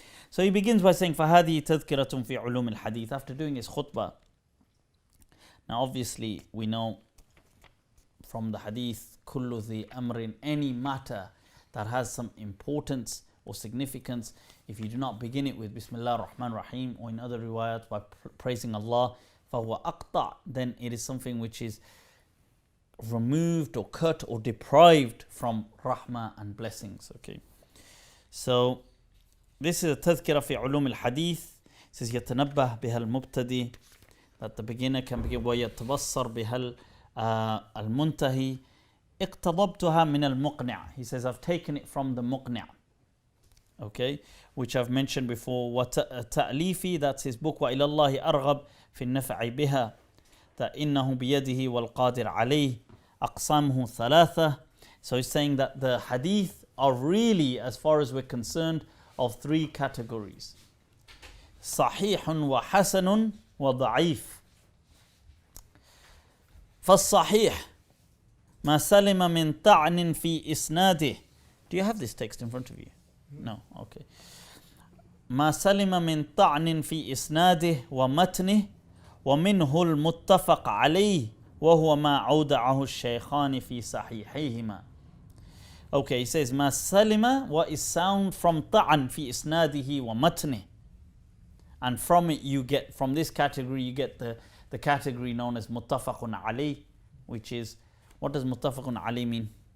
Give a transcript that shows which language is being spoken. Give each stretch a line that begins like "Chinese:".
English: So he begins by saying,
Arabic: فَهَذِهِ تَذْكِرَةٌ فِي عُلُومِ الْحَدِيثِ.
English: After doing his khutbah, now obviously we know from the hadith,
Arabic: كُلُّ ذِي أَمْرٍ,
English: any matter that has some importance or significance, if you do not begin it with Bismillah ar-Rahman ar-Rahim, or in other riwayat by praising Allah,
Arabic: فَهُوَ أَقْطَعْ,
English: then it is something which is removed or cut or deprived from rahmah and blessings. Okay, so this is a tadhkira fi ulum al-hadith.
Arabic: It says يتنبه بها المبتدئ,
English: that the beginner can begin,
Arabic: ويتبصر بها المنتهي اقتضبتها من المقنع.
English: He says, I've taken it from the muqni', okay, which I've mentioned before. وتأليفي, that's his book.
Arabic: وإلى الله أرغب في النفع بها,
English: that
Arabic: إنه بيده والقادر عليه أقسامه ثلاثة.
English: So he's saying that the hadith are really, as far as we're concerned, of 3 categories:
Arabic: صحيح وحسن وضعيف. فالصحيح ما سلم من طعن في إسناده.
English: Do you have this text in front of you? No, okay.
Arabic: ما سلم من طعن في إسناده ومتنه ومنه المتفق عليه وهو ما أودعه الشيخان في صحيحيهما.
English: Okay, he says
Arabic: ما سلم,
English: what is sound from
Arabic: طعن في إسناده ومتنه,
English: and from it you get, from this category you get the category known as
Arabic: متفق عليه,
English: which is, what does متفق عليه mean?